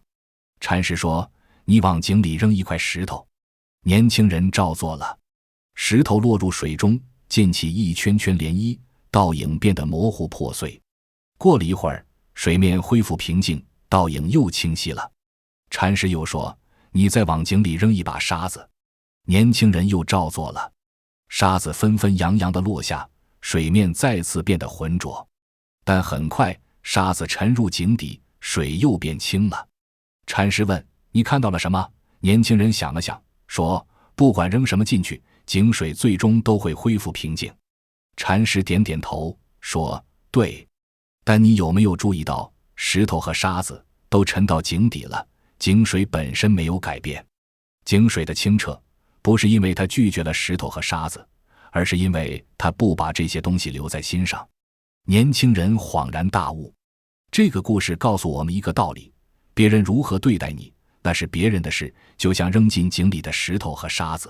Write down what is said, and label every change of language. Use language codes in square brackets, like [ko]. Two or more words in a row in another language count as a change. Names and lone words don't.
[zh] 禪師說：你往井裡扔一塊石頭。年輕人照做了，石頭落入水中，濺起一圈圈漣漪，倒影變得模糊破碎。過了一會兒，水面恢復平靜，倒影又清晰了。禪師又說： 你再往井裡扔一把沙子。年輕人又照做了，沙子纷纷扬扬地落下，水面再次變得渾濁。但很快，沙子沉入井底，水又变清了。禪師問：你看到了什麼？年輕人想了想，說：不管扔什麼進去，井水最終都會恢復平靜。禪師點點頭，說：對。但你有沒有注意到，石頭和沙子都沉到井底了，井水本身没有改变。井水的清澈，不是因為它拒絕了石頭和沙子，而是因為它不把這些東西留在心上。年輕人恍然大悟。這個故事告訴我們一個道理：別人如何對待你，那是別人的事，就像扔進井裡的石頭和沙子。